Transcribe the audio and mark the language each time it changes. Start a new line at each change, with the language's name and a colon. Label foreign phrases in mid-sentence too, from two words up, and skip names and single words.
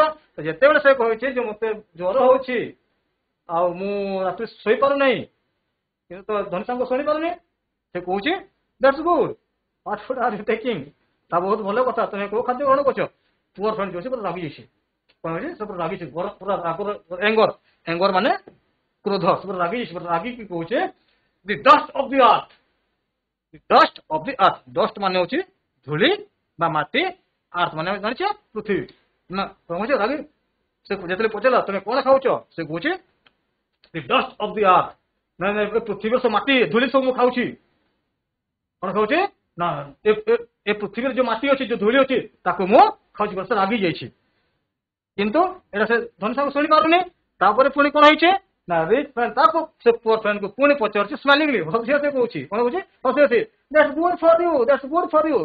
Odia: ଯେତେବେଳେ ସେ କହିଛି ଯେ ମୋତେ ଜ୍ୱର ହଉଛି ଆଉ ମୁଁ ରାତିରେ ଶୋଇପାରୁନାହିଁ କିନ୍ତୁ ତ ଧନୀ ସାଙ୍ଗ ଶୁଣିପାରୁନି, ସେ କହୁଛି
English: That's good, what food are you taking,
Odia: ତା ବହୁତ ଭଲ କଥା, ତୁମେ କୋଉ ଖାଦ୍ୟ ଗ୍ରହଣ କରୁଛ। ପୁଅର ଫ୍ରେଣ୍ଡ ଯୋଉ ପୁରା ରାଗି ଯାଇଛି, କଣ ହେଇଛି ସେ ପୁରା ରାଗିଛି, ପୁରା ରାଗର ଏଙ୍ଗର, ଏଙ୍ଗର ମାନେ କ୍ରୋଧ, ସେ ପୁରା ରାଗି ଯାଇଛି, ପୁରା ରାଗିକି କହୁଛି
English: the dust of the earth, the dust of the earth,
Odia: dust ମାନେ ହଉଛି ଧୂଳି ବା ମାଟି, earth ମାନେ ଜାଣିଛ ପୃଥିବୀ ନା। କଣ କହୁଛି ରାଗି, ସେ ଯେତେବେଳେ ପଚାରିଲା ତମେ କଣ ଖାଉଛ, ସେ କହୁଛି
English: the dust of the earth,
Odia: ନା ପୃଥିବୀର ସବୁ ମାଟି ଧୂଳି ସବୁ ମୁଁ ଖାଉଛି। କଣ ଖାଉଛି ନା ଏ ପୃଥିବୀରେ ଯୋଉ ମାଟି ଅଛି ଯୋଉ ଧୂଳି ଅଛି ତାକୁ ମୁଁ ଖାଉଛି, ସେ ରାଗି ଯାଇଛି। କିନ୍ତୁ ଏଇଟା ସେ ଧନୀ ସାଙ୍ଗ ଶୁଣି ପାରୁନି। ତାପରେ ପୁଣି କଣ ହେଇଛି ନା
English: rich friend
Odia: ତାକୁ ସେ ପୁଅ ଫ୍ରେଣ୍ଡ କୁ ପୁଣି ପଚାରୁଛି ସ୍ମାଇଲିଂଲି, ହସି ହସି କହୁଛି, କଣ କହୁଛି ହସି ହସି
English: that's good for you, that's good for you.